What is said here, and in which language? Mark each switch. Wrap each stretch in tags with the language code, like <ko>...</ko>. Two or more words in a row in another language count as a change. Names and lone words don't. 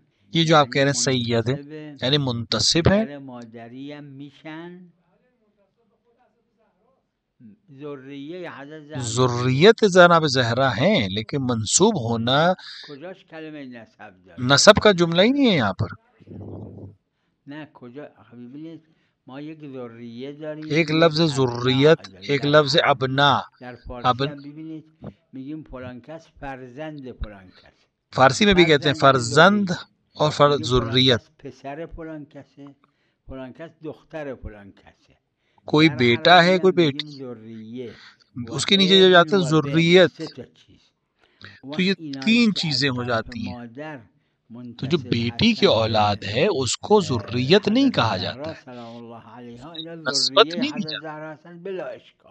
<ur>یہ جو آپ کہہ رہے ہیں سید ہے یعنی منتسب ہے،</ur> <fa>مادری هم میشن،</fa> <ur>ذریت جناب زہرا ہیں، لیکن منسوب ہونا</ur> <fa>کجاش کلمه نسب داره؟</fa> <ur>نسب کا جملہ ہی نہیں ہے یہاں پر.</ur> <fa>نه کجا ببینید ما یک ذریه داریم،</fa> <ur>ایک لفظ ذریت، ایک لفظ ابنا.</ur> <fa>در فارسی هم ببینید میگیم فلان کس فرزند فلان کس.</fa> <ur>فارسی میں بھی کہتے ہیں فرزند اور ذریت.</ur> <fa>پسر فلان کسه، فلان کس دختر فلان کسه.</fa> <ur>کوئی بیٹا ہے کوئی بیٹی، اس کے نیچے جو جاتا ہے ذریت. تو یہ تین چیزیں ہو جاتی ہیں. تو جو بیٹی کی اولاد ہے اس کو ذریت نہیں کہا جاتا ہے، نسبت نہیں دی جاتی.</ur>